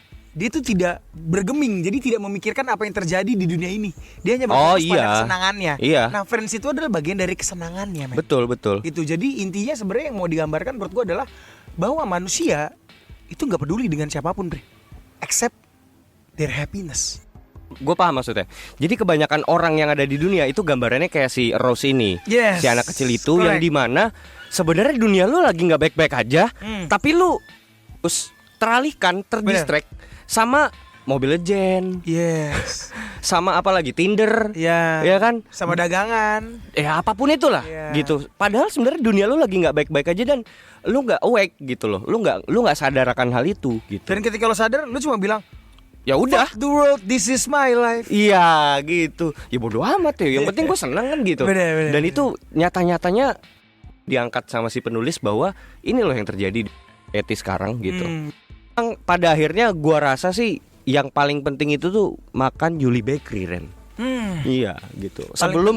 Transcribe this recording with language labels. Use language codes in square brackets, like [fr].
[id] dia tuh tidak bergeming, jadi tidak memikirkan apa yang terjadi di dunia ini. Dia hanya Oh, berfokus pada iya. kesenangannya. Iya. Nah, Friends itu adalah bagian dari kesenangannya, men. Betul. Gitu. Jadi intinya sebenarnya yang mau digambarkan menurut gua adalah bahwa manusia itu nggak peduli dengan siapapun, Bre. [en] Except their happiness. [id] Gue paham maksudnya. Jadi kebanyakan orang yang ada di dunia itu gambarannya kayak si Rose ini, [en] Yes, [id] si anak kecil itu yang [en] correct. [id] dimana sebenarnya dunia lu lagi nggak baik-baik aja, tapi lu terus teralihkan, terdistract sama Mobile Legend, [en] Yes. [id] sama apa lagi Tinder, Ya. ya kan? Sama dagangan. Apapun itulah, Iya. gitu. Padahal sebenarnya dunia lu lagi nggak baik-baik aja dan lu nggak awake gitu loh, lu nggak sadar akan hal itu, gitu. Dan ketika lo sadar, lo cuma bilang, Ya udah. [en] "Fuck the world, this is my life." [id] Iya gitu. Ya bodo amat ya. Yang penting gue seneng kan gitu. Bener. Dan itu nyata-nyatanya diangkat sama si penulis bahwa ini loh yang terjadi di etis sekarang gitu. Yang pada akhirnya gua rasa sih yang paling penting itu tuh makan Yuli Bakery, Ren. Iya gitu. Sebelum